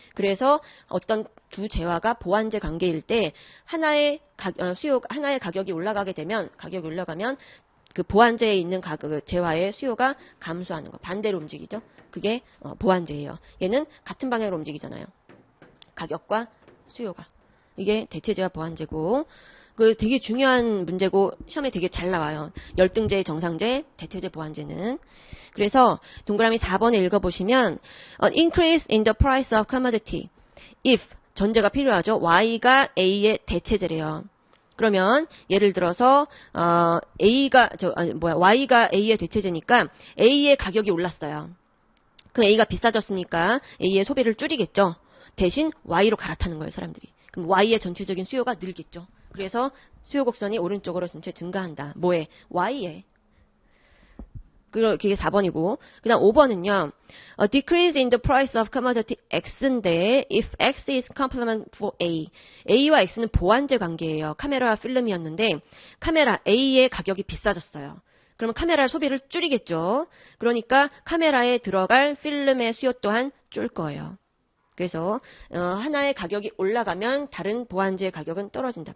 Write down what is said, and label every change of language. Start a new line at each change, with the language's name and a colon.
Korean: 그래서 어떤 두 재화가 보완제 관계일 때 하나의 가격이 올라가면 그 보완제에 있는 재화의 수요가 감소하는 거. 반대로 움직이죠. 그게 보완제예요. 얘는 같은 방향으로 움직이잖아요. 가격과 수요가. 이게 대체제와 보완제고. 되게 중요한 문제고 시험에 되게 잘 나와요. 열등제, 정상제, 대체제, 보완제는. 그래서 동그라미 4번에 읽어보시면
English: increase in the price of commodity if
Korean: 전제가 필요하죠. Y가 A의 대체제래요. 그러면 예를 들어서 Y가 A의 대체제니까 A의 가격이 올랐어요. 그럼 A가 비싸졌으니까 A의 소비를 줄이겠죠. 대신 Y로 갈아타는 거예요, 사람들이. 그럼 Y의 전체적인 수요가 늘겠죠. 그래서 수요 곡선이 오른쪽으로 전체 증가한다. 뭐에? Y에. 그게 4번이고. 그 다음 5번은요.
English: A decrease in the price of commodity X인데 if X is complement for A.
Korean: A와 X는 보완제 관계예요. 카메라와 필름이었는데 카메라 A의 가격이 비싸졌어요. 그러면 카메라 소비를 줄이겠죠. 그러니까 카메라에 들어갈 필름의 수요 또한 줄 거예요. 그래서 하나의 가격이 올라가면 다른 보완제의 가격은 떨어진다.